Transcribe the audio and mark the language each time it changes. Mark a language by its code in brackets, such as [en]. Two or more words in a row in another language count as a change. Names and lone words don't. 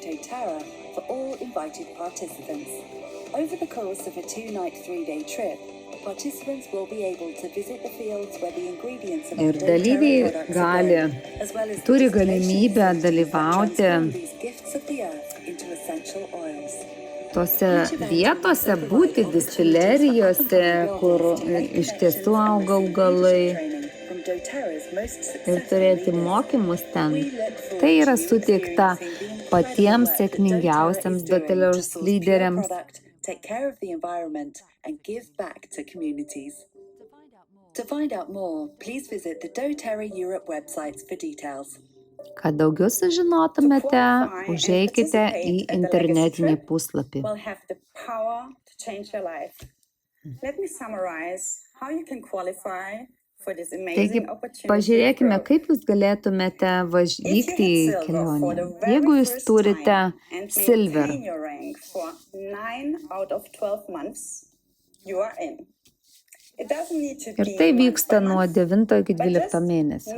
[lt] Ir dalyviai turi galimybę dalyvauti tose vietose, būti distilerijose, kur iš tiesų auga augalai ir turėti mokymus ten. Tai yra suteikta patiems sėkmingiausiams doTERRA lyderiams. [en] Take care of the environment and give back to communities. To find out more, please visit the doTERRA Europe websites for details. [lt] Kad daugiau sužinotumėte, užeikite į internetinį puslapį. [en] Will have the power to change your life. Let me summarize how you can qualify for this [lt] Taigi, [en] amazing opportunity. [lt] pažiūrėkime, kaip jūs galėtumėte vykti į kelionę. Jeigu jūs turite Silver, ir tai vyksta nuo 9 iki 12 mėnesių.